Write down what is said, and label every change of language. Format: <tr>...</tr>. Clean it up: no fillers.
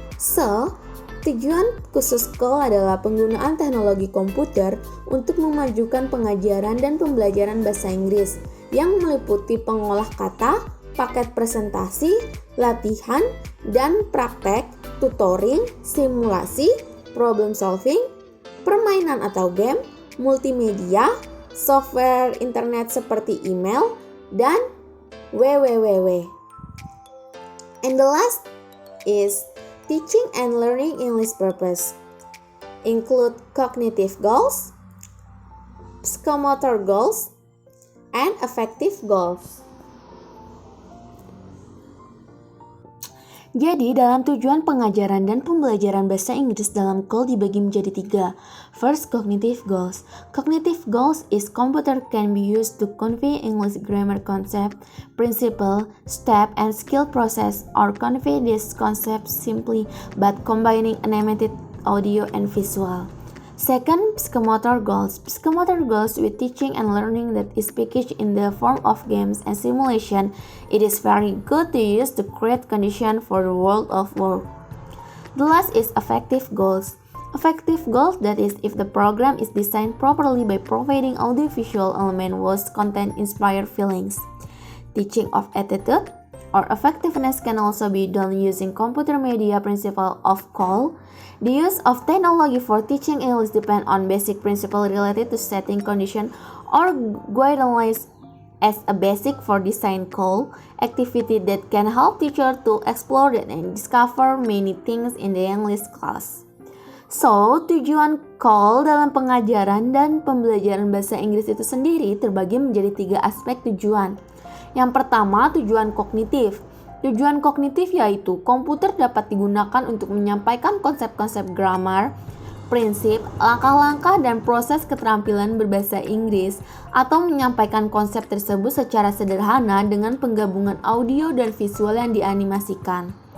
<id>So, tujuan khusus CAL adalah penggunaan teknologi komputer untuk memajukan pengajaran dan pembelajaran bahasa Inggris yang meliputi pengolah kata, paket presentasi, latihan, dan praktek, tutoring, simulasi, problem solving, permainan atau game, multimedia, software internet seperti email, dan www.</id> <en>And the last is teaching and learning English purpose. Include cognitive goals, psychomotor goals, and affective goals. Jadi, dalam tujuan pengajaran dan pembelajaran bahasa Inggris dalam CAL dibagi menjadi tiga. First, cognitive goals. Cognitive goals is computer can be used to convey English grammar concept, principle, step, and skill process, or convey this concept simply but combining animated audio and visual. Second, psychomotor goals. Psychomotor goals with teaching and learning that is packaged in the form of games and simulation. It is very good to use to create condition for the world of work. The last is affective goals. Affective goals, that is, if the program is designed properly by providing audiovisual element whose content inspire feelings. Teaching of attitude or effectiveness can also be done using computer media principle of call. The use of technology for teaching English depends on basic principles related to setting condition or guidelines as a basic for design call activity that can help teacher to explore and discover many things in the English class.</en> <id>So, tujuan call dalam pengajaran dan pembelajaran bahasa Inggris itu sendiri terbagi menjadi 3 aspek tujuan. Yang pertama, tujuan kognitif. Tujuan kognitif yaitu komputer dapat digunakan untuk menyampaikan konsep-konsep grammar, prinsip, langkah-langkah, dan proses keterampilan berbahasa Inggris atau menyampaikan konsep tersebut secara sederhana dengan penggabungan audio dan visual yang dianimasikan.</id>